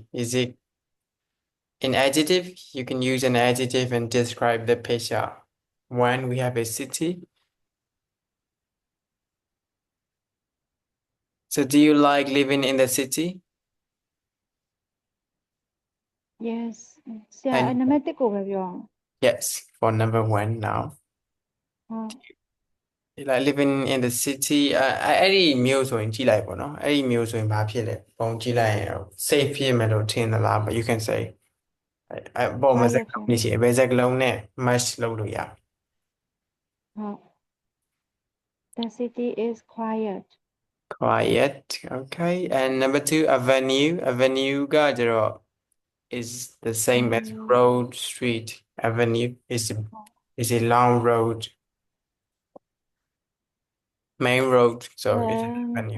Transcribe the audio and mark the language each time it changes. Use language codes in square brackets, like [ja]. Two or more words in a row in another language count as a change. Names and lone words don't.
[en] Is it an adjective? You can use an adjective and describe the picture. One, we have a city. So do you like living in the city? Yes. [my] ဆရာ [en] And [my] နံပါတ်1ကိုပဲပြောအောင် [en] yes, for number one now. [my] ဟုတ် [en] You like living in the city [my] အဲ့ဒီမျိုးဆိုရင်ကြည့်လိုက်ပေါ့နော်အဲ့ဒီမျိုးဆိုရင်ဘာဖြစ်လဲပုံကြည့်လိုက်ရင် safe ဖြစ်မယ်လို့ထင်သလား [en] but you can say [my] ပုံမှာစ [en] quiet [my] ကားလုံးနေရှိတယ်ဘယ်စကားလုံးနဲ့ match လုပ်လို့ရ [en] ဟုတ် The city is quiet. quiet okay and number two avenue ကကျတော့ is the same as road street avenue is a long road main road so it's an avenue